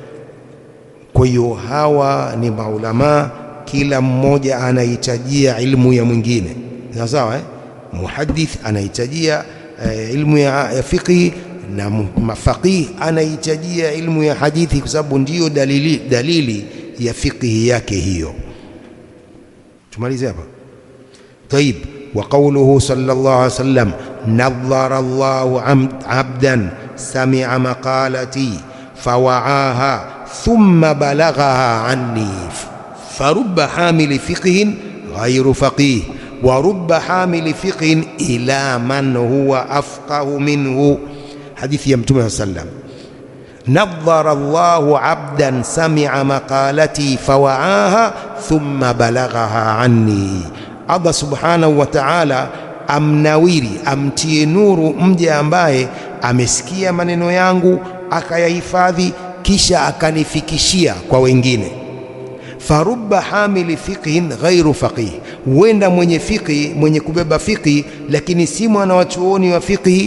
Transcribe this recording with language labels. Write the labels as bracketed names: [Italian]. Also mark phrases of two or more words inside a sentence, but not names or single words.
[Swahili] Kwa hiyo hawa ni maulama, kila mmoja anahitajia ilmu ya mwingine, sawa? Muhaddith anahitajia ilmu ya fiqh, na mafaqih anahitajia ilmu ya hadithi, kwa sababu ndiyo dalili ya fiqh yake hiyo. Tumalize hapa. [Arabic] Taib, وقوله صلى الله عليه وسلم نظر الله عبدا سمع مقالتي فوعاها ثم بلغها عني فرب حامل فقه غير فقيه ورب حامل فقه إلى من هو أفقه منه. حديث يمتمه صلى الله عليه وسلم نظر الله عبدا سمع مقالتي فوعاها ثم بلغها عني. [Swahili] Allah [Arabic] سبحانه وتعالى [Swahili] amnawiri, amtie nuru mja ambaye amesikia maneno yangu akayahifadhi kisha akanifikishia kwa wengine. [Arabic] فرب حامل فقه غير فقيه, [Swahili] huenda mwenye fiqhi, mwenye kubeba fiqhi lakini si mwana wa chuoni wa fiqhi.